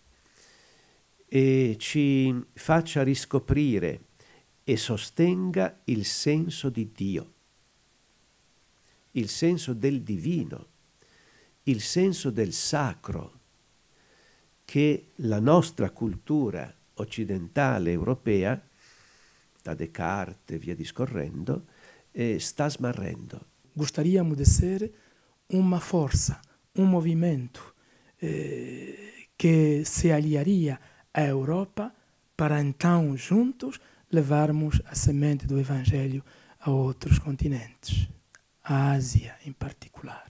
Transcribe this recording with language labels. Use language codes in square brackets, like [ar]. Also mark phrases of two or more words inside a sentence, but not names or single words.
[it] e ci faccia riscoprire e sostenga il senso di Dio, il senso del divino, il senso del sacro che la nostra cultura occidentale europea, da Descartes e via discorrendo, sta smarrendo. [pt] Gostaríamos de ser uma força, um movimento que se aliaria à Europa para então juntos levarmos a semente do Evangelho a outros continentes, a Ásia em particular.